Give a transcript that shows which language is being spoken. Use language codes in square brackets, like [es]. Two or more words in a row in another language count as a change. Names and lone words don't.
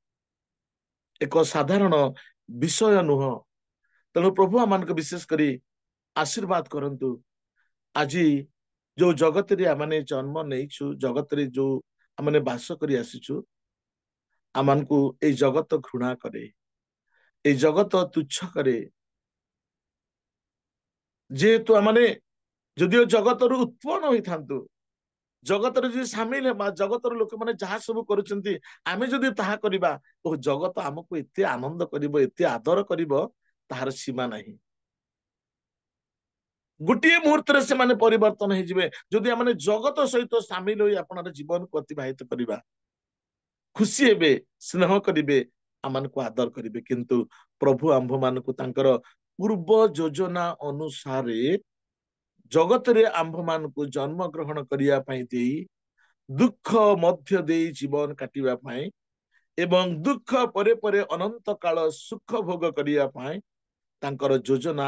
[or] ଏକ ସାଧାରଣ ବିଷୟ ନୁହ ତେଣୁ ପ୍ରଭୁ ଆମାନ କୁ ବିଶେଷ କରି ଆଶୀର୍ବାଦ କରନ୍ତୁ ଆଜ ଯୋ ଜଗତ ରେ ଆମାନେ ଜନ୍ମ ନେଇଛୁ ଜଗତ ରେ ଯୋ ଆମାନେ ବାସ କରି ଆସିଛୁ ଆମାନ କୁ ଏ ଜଗତ ଘୃଣା କରେ ଏ ଜଗତ ତୁଚ୍ଛ କରେ ଯେହେତୁ ଆମାନେ ଯଦିଓ ଜଗତ ରୁ ଉତ୍ପନ୍ନ ହୋଇ ଥାନ୍ତୁ ଜଗତ ରେ ଯେ ସାମିଲ ହେବା ଜଗତ ରୋ ଲୋକ ମାନେ ଯାହା ସବ କରୁଛନ୍ତି ଆମେ ଯଦି ତାହା କରିବା ଓ ଜଗତ ହମକୁ ଏତେ ଆନନ୍ଦ କରିବ ଏତେ ଆଦର କରିବ ତାହାର ସୀମା ନାହିଁ ଗୋଟେ ମୁହୂର୍ତ୍ତ ସେ ମାନେ ପରିବର୍ତ୍ତନ ହୋ ଯିବେ ଯଦି ଆମ ଜଗତ ସହିତ ସାମିଲ ହୋଇ ଆପଣ ଜୀବନ କୁ ଅତିବାହିତ କରବା ଖୁସି ହେବେ ସ୍ନେହ କରିବେ ଆମକୁ ଆଦର କରିବେ କିନ୍ତୁ ପ୍ରଭୁ ଆମ୍ଭ ମାନଙ୍କୁ ତାଙ୍କର ପୂର୍ବ ଯୋଜନା ଅନୁସାର ଜଗତ ରେ ଆମ୍ଭ ମାନଙ୍କୁ ଜନ୍ମ ଗ୍ରହଣ କରିବା ପାଇଁ ଦେଇ ଦୁଃଖ ମଧ୍ୟ ଦେଇ ଜୀବନ କାଟିବା ପାଇଁ ଏବଂ ଦୁଃଖ ପରେ ପରେ ଅନନ୍ତ କାଳ ସୁଖ ଭୋଗ କରିବା ପାଇଁ ତାଙ୍କର ଯୋଜନା